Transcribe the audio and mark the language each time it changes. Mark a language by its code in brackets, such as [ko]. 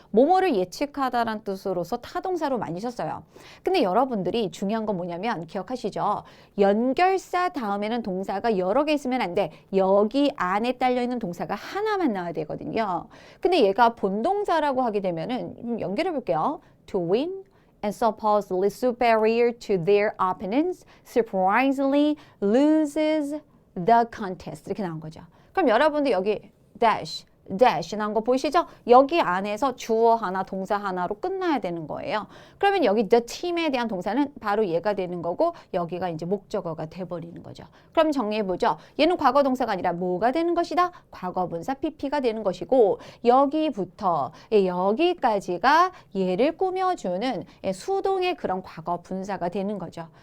[ko] 뭐뭐를 예측하다라는 뜻으로서 타동사로 많이 썼어요. 근데 여러분들이 중요한 건 뭐냐면 기억하시죠? 연결사 다음에는 동사가 여러 개 있으면 안 돼. 여기 안에 딸려있는 동사가 하나만 나와야 되거든요. 근데 얘가 본동사라고 하게 되면은 연결해 볼게요. [en] To win and supposedly superior to their opponents, surprisingly loses the contest. [ko] 이렇게 나온 거죠. 그럼 여러분들 여기 dash 나온 거 보이시죠? 여기 안에서 주어 하나, 동사 하나로 끝나야 되는 거예요. 그러면 여기 the team에 대한 동사는 바로 얘가 되는 거고 여기가 이제 목적어가 돼버리는 거죠. 그럼 정리해보죠. 얘는 과거 동사가 아니라 뭐가 되는 것이다? 과거분사 PP가 되는 것이고 여기부터 여기까지가 얘를 꾸며주는 수동의 그런 과거 분사가 되는 거죠.